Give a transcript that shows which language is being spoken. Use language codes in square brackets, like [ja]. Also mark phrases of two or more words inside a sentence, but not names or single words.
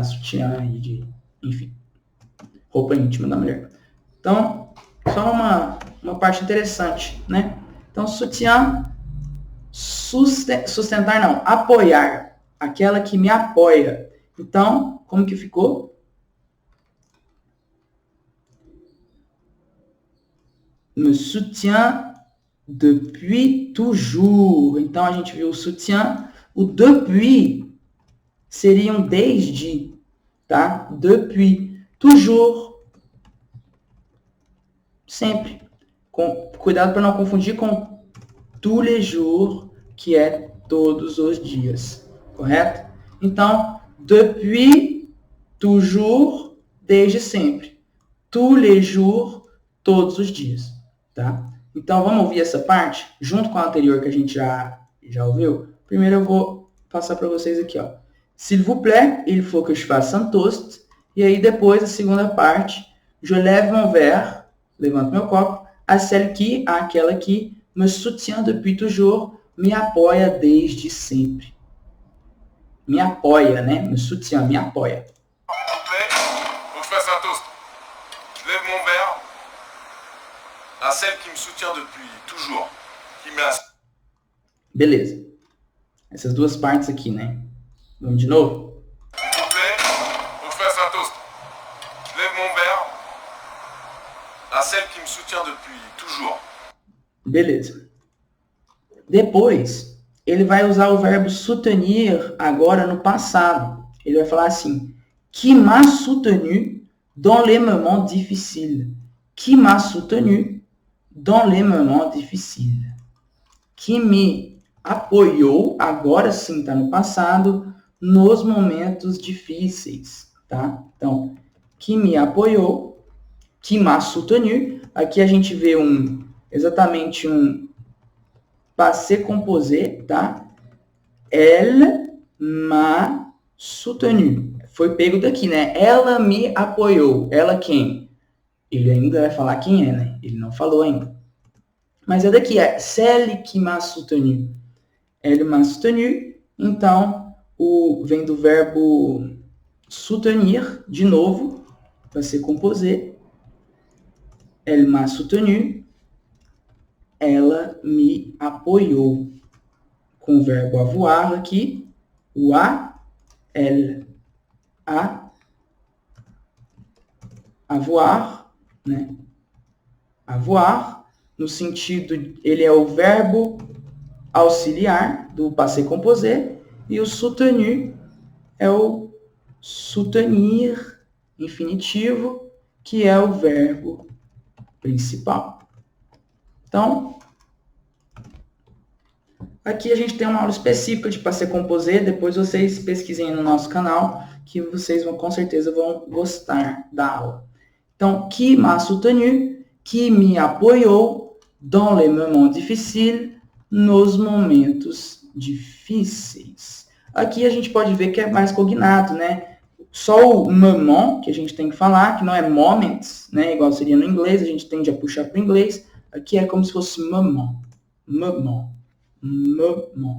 [pt] Sutiã de, enfim, roupa íntima da mulher. Então, só uma parte interessante, né? Então, sutiã, sustentar não, apoiar, aquela que me apoia. Então, como que ficou? [fr] Me soutient depuis toujours. [pt] Então, a gente viu o soutien. O depuis seria um desde, tá? [fr] Depuis. Toujours. [pt] Sempre. Cuidado para não confundir com [fr] tous les jours, [pt] que é todos os dias. Correto? Então, [fr] depuis, toujours, [pt] desde sempre. [fr] Tous les jours, [pt] todos os dias. Tá? Então, vamos ouvir essa parte, junto com a anterior que a gente já ouviu. Primeiro eu vou passar para vocês aqui, ó. [fr] S'il vous plaît, il faut que je fasse un toast. [pt] E aí, depois, a segunda parte, [fr] je lève mon verre, [pt] levanto meu copo, [fr] a celle qui, [pt] aquela que [fr] me soutient depuis toujours, [pt] me apoia desde sempre. Me apoia, né? [fr] Me soutient, [pt] me apoia. [fr] S'il vous plaît, faut que je fasse un toast. Je lève mon verre à celle qui me soutient depuis toujours, qui m'a... [pt] Beleza. Essas duas partes aqui, né? Vamos de novo? [fr] S'il vous plaît, faut que je fasse un toast. Je lève mon verre à celle qui me soutient depuis toujours. [pt] Beleza. Depois, ele vai usar o verbo soutenir agora no passado. Ele vai falar assim, [fr] qui m'a soutenu dans les moments difficiles. Qui m'a soutenu dans les moments difficiles. [pt] Que me apoiou, agora sim está no passado, nos momentos difíceis, tá? Então, que me apoiou, [fr] qui m'a soutenu. [pt] Aqui a gente vê exatamente um [fr] passé composé, [pt] tá? [fr] Elle m'a soutenu. [pt] Foi pego daqui, né? Ela me apoiou. Ela quem? Ele ainda vai falar quem é, né? Ele não falou ainda. Mas é daqui, é [fr] celle qui m'a soutenu. Elle m'a soutenu. [pt] Então, vem do verbo soutenir, de novo, [fr] passé composé. Elle m'a soutenu. [pt] Ela me apoiou. Com o verbo avoir aqui, o a, [fr] elle, avoir, né? [pt] Avoir, no sentido, ele é o verbo auxiliar do [fr] passé composé, [pt] e o soutenu é o soutenir, infinitivo, que é o verbo principal. Então, aqui a gente tem uma aula específica de [fr] passé composé, [pt] depois vocês pesquisem no nosso canal, que vocês com certeza vão gostar da aula. Então, [fr] qui m'a soutenu, [pt] que me apoiou [fr] dans les moments difficiles, [pt] nos momentos difíceis. Aqui a gente pode ver que é mais cognato, né? Só o moment que a gente tem que falar, que não é moments, né? Igual seria no inglês, a gente tende a puxar para o inglês. Aqui é como se fosse moment. Moment. Moment.